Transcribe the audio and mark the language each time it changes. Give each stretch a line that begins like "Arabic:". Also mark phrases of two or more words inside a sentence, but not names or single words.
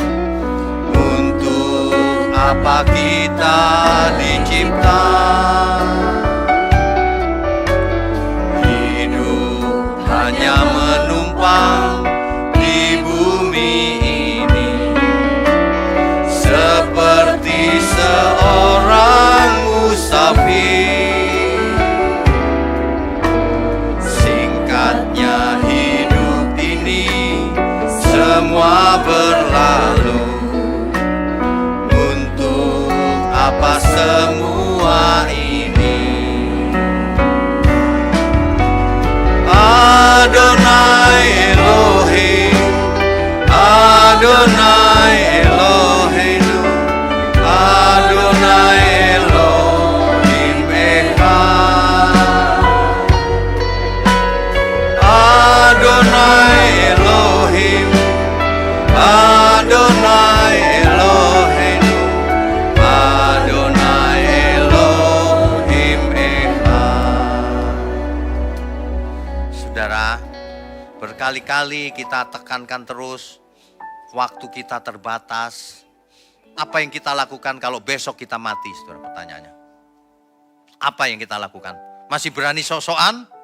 Indonesian: Untuk Apa kita dicipta hidup hanya menumpang di bumi ini, seperti seorang musafir. Singkatnya hidup ini semua berlalu. Untuk apa semua ini?
Hebrew: אדוני אלוהים, אדוני אלוהינו, אדוני אלוהים אחד. אדוני אלוהים, אדוני אלוהינו, אדוני אלוהים אחד.
Indonesian: Saudara, berkali-kali kita tekankan terus, waktu kita terbatas. Apa yang kita lakukan kalau besok kita mati, saudara? Pertanyaannya, apa yang kita lakukan? Masih berani sok-sokan?